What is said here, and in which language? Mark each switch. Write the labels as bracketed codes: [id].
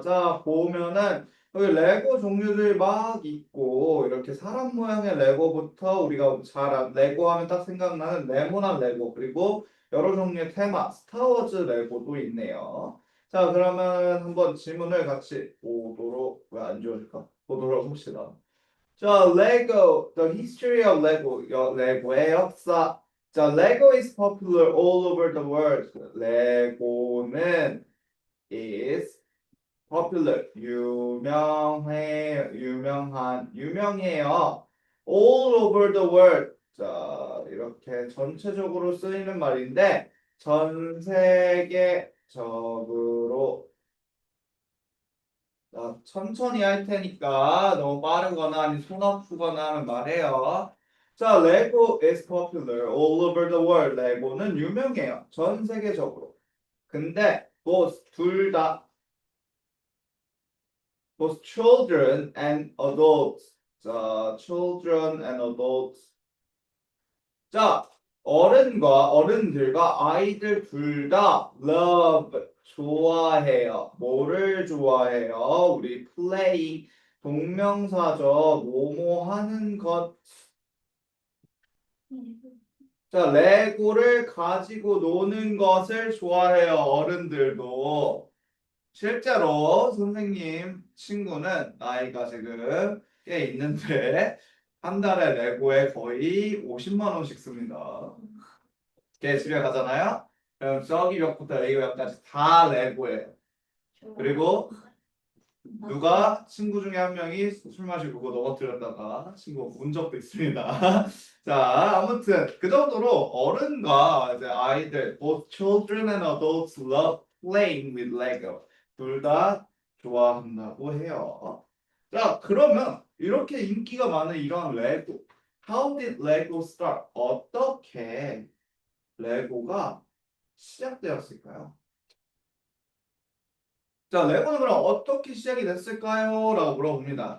[ko] 자, 보면은 여기 레고 종류들이 막 있고 이렇게 사람 모양의 레고부터 우리가 레고 하면 딱 생각나는 네모난 레고 그리고 여러 종류의 테마 스타워즈 레고도 있네요. 자, 그러면 한번 질문을 같이 왜 안 지워질까? 보도록 합시다. [en] 자, Lego, the history of Lego, [ko] 레고의 역사. [en] 자, Lego is popular all over the world. [ko] 레고는 [en] is popular, [ko] 유명해요. [en] All over the world. [ko] 자, 이렇게 전체적으로 쓰이는 말인데, 전 세계적으로 천천히 할 테니까 너무 빠르거나 아니 손 아프거나 하면 말해요. [en] 자, 레고 is popular all over the world. [ko] 레고는 유명해요. 전 세계적으로. 근데 [en] both [ko] 둘 다 [en] both children and adults. 자, children and adults. [ko] 자, 어른들과 아이들 둘 다 love 좋아해요. 뭐를 좋아해요? 우리 play 동명사죠. 뭐뭐 하는 것. 자, 레고를 가지고 노는 것을 좋아해요. 어른들도. 실제로 선생님 친구는 나이가 지금 꽤 있는데 한 달에 레고에 거의 50만 원씩 씁니다. 걔 집에 가잖아요. 그럼 저기 벽부터 여기 벽까지 다 레고예요. 그리고 누가 친구 중에 한 명이 술 마시고 그거 넘어뜨렸다가 친구가 운 적도 있습니다. 자, 아무튼 그 정도로 어른과 이제 아이들, [en] both children and adults love playing with Lego. [ko] 둘 다 좋아한다고 해요. 자, 그러면 이렇게 인기가 많은 이런 레고, [en] how did Lego start? [ko] 어떻게 레고가 시작되었을까요? 자, 레고는 그럼 어떻게 시작이 됐을까요? 라고 물어봅니다.